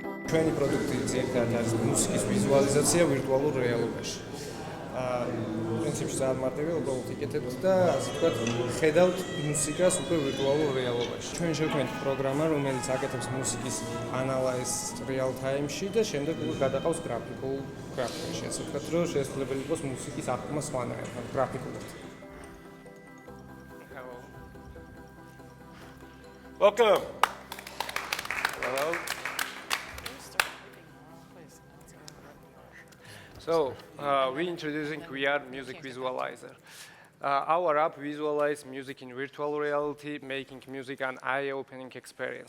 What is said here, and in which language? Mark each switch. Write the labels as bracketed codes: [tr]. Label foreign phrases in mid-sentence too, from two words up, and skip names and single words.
[ka] ჩვენი პროდუქტი ძირითადად არის მუსიკის ვიზუალიზაცია ვირტუალურ რეალობაში. პრინციპში ძალიან მარტივია, უბრალოდ იკეთებთ და ასე ვთქვათ, ხედავთ მუსიკას უკვე ვირტუალურ რეალობაში. ჩვენ შევქმნით პროგრამა, რომელიც აკეთებს მუსიკის ანალიზს [en] real time- [ka] ში და შემდეგ უკვე გადაყავს გრაფიკაში, ასე ვთქვათ, რომ შესაძლებელი იყოს მუსიკის აღქმა სხვანაირად, გრაფიკულად. [en] Welcome. Hello. So, we're introducing VR Music Visualizer. Our app visualizes music in virtual reality, making music an eye-opening experience.